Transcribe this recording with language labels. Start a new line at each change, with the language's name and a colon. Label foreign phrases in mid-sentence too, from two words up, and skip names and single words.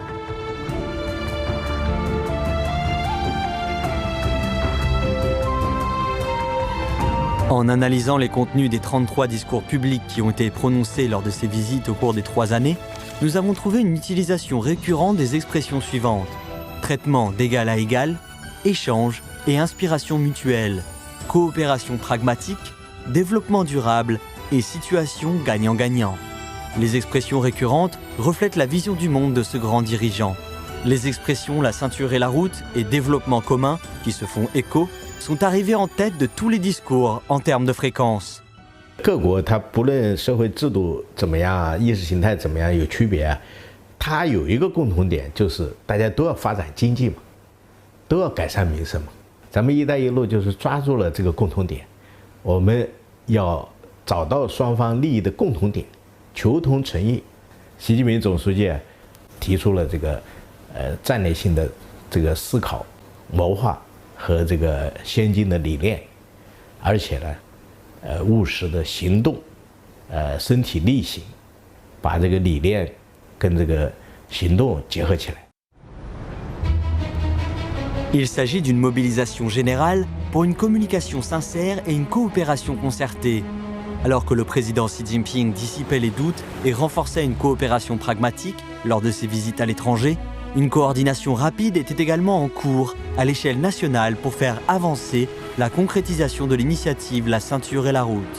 French: En analysant les contenus des 33 discours publics qui ont été prononcés lors de ces visites au cours des 3 années, nous avons trouvé une utilisation récurrente des expressions suivantes: traitement d'égal à égal, échange et inspiration mutuelle, coopération pragmatique, développement durable et situation gagnant-gagnant. Les expressions récurrentes reflètent la vision du monde de ce grand dirigeant. Les expressions La Ceinture et la Route et développement commun, qui se font écho, sont arrivées en tête de tous les discours en termes de fréquence.
Chinese: 各国它不论社会制度怎么样，意识形态怎么样有区别，它有一个共同点，就是大家都要发展经济嘛，都要改善民生嘛。咱们“一带一路”就是抓住了这个共同点，我们要找到双方利益的共同点，求同存异。习近平总书记提出了这个战略性的这个思考、谋划和这个先进的理念，而且呢，务实的行动， 身体力行，把这个理念跟这个行动结合起来。
French: Il s'agit d'une mobilisation générale pour une communication sincère et une coopération concertée. Alors que le président Xi Jinping dissipait les doutes et renforçait une coopération pragmatique lors de ses visites à l'étranger, une coordination rapide était également en cours à l'échelle nationale pour faire avancer la concrétisation de l'initiative La Ceinture et la Route.